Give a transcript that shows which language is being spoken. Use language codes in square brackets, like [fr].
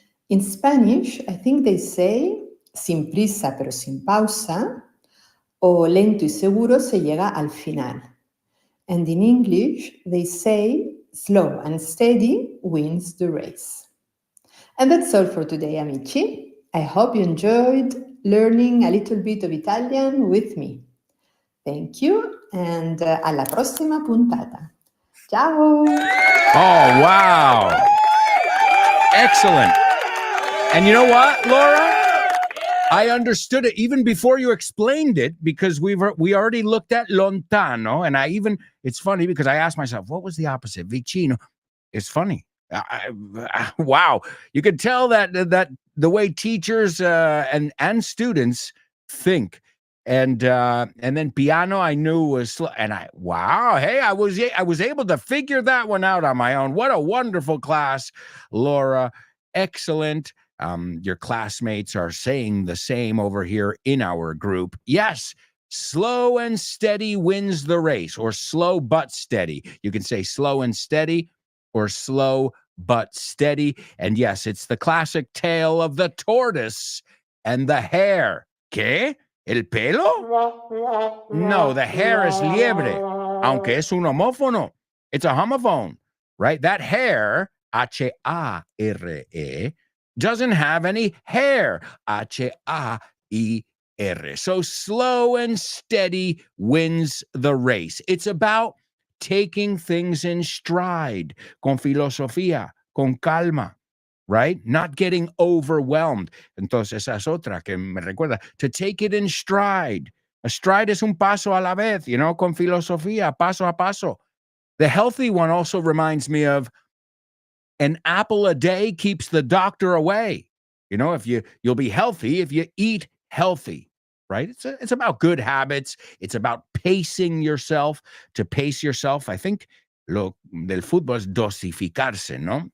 [en] In Spanish, I think they say [es] sin prisa pero sin pausa, o lento y seguro se llega al final. [en] And in English, they say slow and steady wins the race. And that's all for today, amici. I hope you enjoyed learning a little bit of Italian with me. Thank you, and [it] alla prossima puntata. Ciao! [en] Oh, wow. Excellent. And you know what, Laura? I understood it even before you explained it, because we already looked at lontano, and it's funny because I asked myself, what was the opposite? Vicino. It's funny. Wow. You could tell that the way teachers and students think. And then piano I knew was slow, and I was able to figure that one out on my own. What a wonderful class, Laura. Excellent. Your classmates are saying the same over here in our group. Yes, slow and steady wins the race, or slow but steady. You can say slow and steady or slow but steady. And yes, it's the classic tale of the tortoise and the hare. Okay? [es] ¿El pelo? [en] No, the hair is [es] liebre, aunque es un homófono. [en] It's a homophone, right? That hair, H-A-R-E, doesn't have any hair, H-A-I-R. So slow and steady wins the race. It's about taking things in stride, [es] con filosofía, con calma, [en] right? Not getting overwhelmed. [es] Entonces, esa es otra que me recuerda, [en] to take it in stride. [es] A stride es un paso a la vez, con filosofía, paso a paso. [en] The healthy one also reminds me of an apple a day keeps the doctor away. If you'll be healthy if you eat healthy, right? It's about good habits. It's about pacing yourself. To pace yourself, I think [es] lo del fútbol es dosificarse, ¿no?